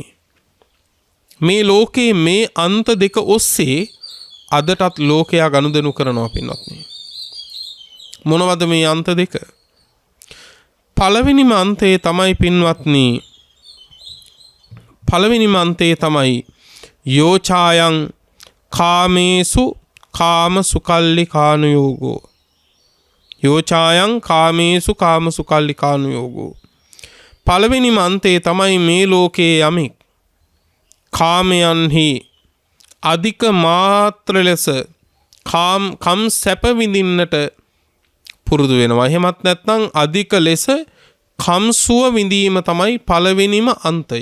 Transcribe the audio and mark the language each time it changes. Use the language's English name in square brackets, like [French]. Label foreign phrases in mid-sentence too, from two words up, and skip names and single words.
[Sinhala] මේ ලෝකේ මේ අන්ත දෙක ඔස්සේ අදටත් ලෝකයා ගනුදෙනු කරනවා පින්වත්නි. මොනවද මේ අන්ත දෙක? පළවෙනිම අන්තේ තමයි පින්වත්නි, පළවෙනිම අන්තේ තමයි [Pali] යෝචායන් කාමේසු කාම සුකල්ලි කානුයෝගෝ. යෝචායන් කාමේසු කාම සුකල්ලි කානුයෝගෝ. [Sinhala] පළවෙනිම අන්තේ තමයි මේ ලෝකයේ යමෙක් කාමයන්හි අධික මාත්‍ර ලෙස කම් සැප විඳින්නට පුරුදු වෙනවා. එහෙමත් නැත්නම් අධික ලෙස කම් සුව විඳීම තමයි පළවෙනිම අන්තය.